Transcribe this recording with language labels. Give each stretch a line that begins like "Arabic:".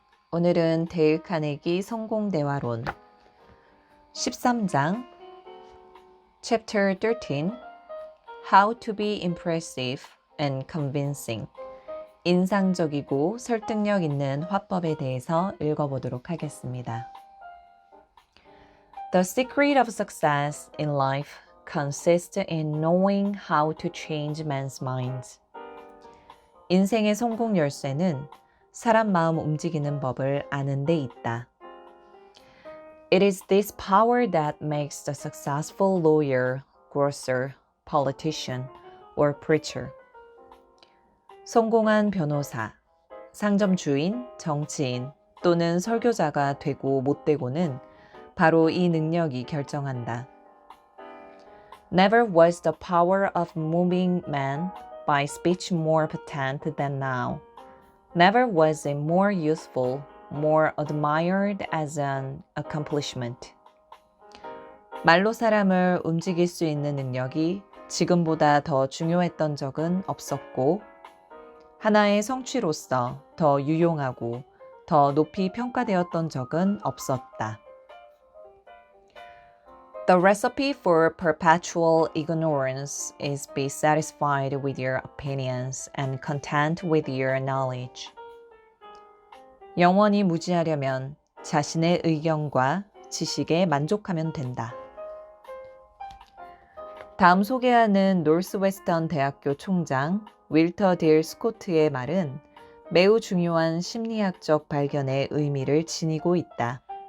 Korean: 오늘은 데일 카네기 성공 대화론 13장
English: Chapter 13 How to be impressive and convincing
Korean: 인상적이고 설득력 있는 화법에 대해서 읽어보도록 하겠습니다.
English: The secret of success in life consists in knowing how to change men's minds.
Korean: 인생의 성공 열쇠는 사람 마음 움직이는 법을 아는 데 있다.
English: It is this power that makes the successful lawyer, grocer, politician, or preacher.
Korean: 성공한 변호사, 상점 주인, 정치인 또는 설교자가 되고 못 되고는 바로 이 능력이 결정한다.
English: Never was the power of moving men by speech more potent than now. Never was it more useful, more admired as an accomplishment.
Korean: 말로 사람을 움직일 수 있는 능력이 지금보다 더 중요했던 적은 없었고, 하나의 성취로서 더 유용하고 더 높이 평가되었던 적은 없었다.
English: The recipe for perpetual ignorance is be satisfied with your opinions and content with your knowledge.
Korean: 영원히 무지하려면 자신의 의견과 지식에 만족하면 된다. 다음 소개하는 노스웨스턴 대학교 총장 윌터 딜 스코트의 말은 매우 중요한 심리학적 발견의 의미를 지니고 있다.